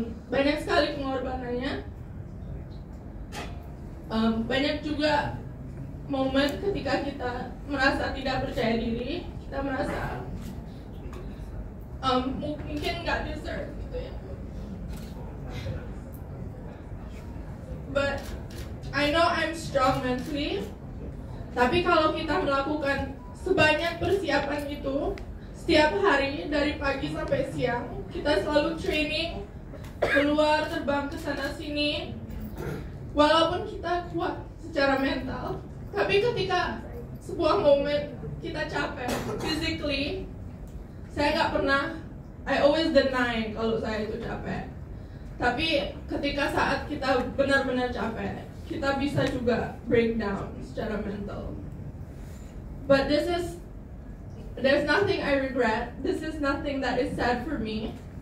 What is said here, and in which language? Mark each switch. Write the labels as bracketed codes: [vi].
[id] Banyak sekali pengorbanannya. Banyak juga momen ketika kita merasa tidak percaya diri, kita merasa mungkin nggak deserve gitu ya. [en] But I know I'm strong mentally. [id] Tapi kalau kita melakukan sebanyak persiapan itu setiap hari dari pagi sampai siang, kita selalu training, keluar terbang ke sana sini. Walaupun kita kuat secara mental, tapi ketika sebuah momen kita capek physically, saya nggak pernah, [en] I always deny [id] kalau saya itu capek. Tapi ketika saat kita benar-benar capek, kita bisa juga breakdown secara mental. [en] But there's nothing I regret. This is nothing that is sad for me.